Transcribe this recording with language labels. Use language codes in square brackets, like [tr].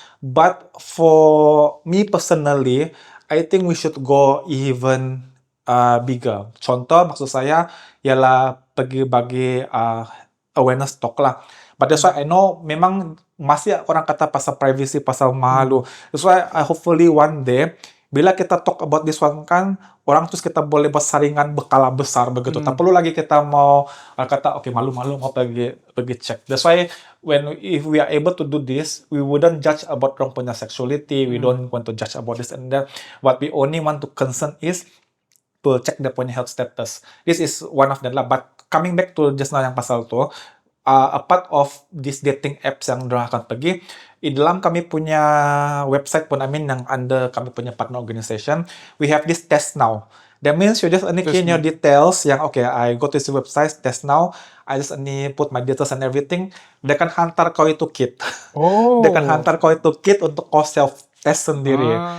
[en] But for me personally, I think we should go even bigger. [ms] Contoh maksud saya ialah pergi bagi [en] awareness talk [ms] lah. [en] But that's why I know [ms] memang masih orang kata pasal privacy, pasal malu. [en] That's why I hopefully one day [ms] bila kita [en] talk about this one [ms] kan, orang terus kita boleh bersaringan berkala besar begitu. Tak perlu lagi kita mau kata okay malu-malu mau pergi cek. [en] That's why if we are able to do this, we wouldn't judge about [ms] orang punya [en] sexuality. We don't want to judge about this and that. What we only want to concern is to check their punya health status. This is one of them lah. But coming back to just now [ms] yang pasal tu, [en] a part of this dating apps [ms] yang dorang akan pergi, di dalam kami punya website pun, [en] I mean yang under [ms] kami punya [en] partner organization, we have this test now. That means you just only key in your details yang okay, I go to this website, test now, I just only put my details and everything. [ms] Dia akan hantar kau itu kit. Oh. Dia akan hantar kau itu kit untuk kau self test sendiri.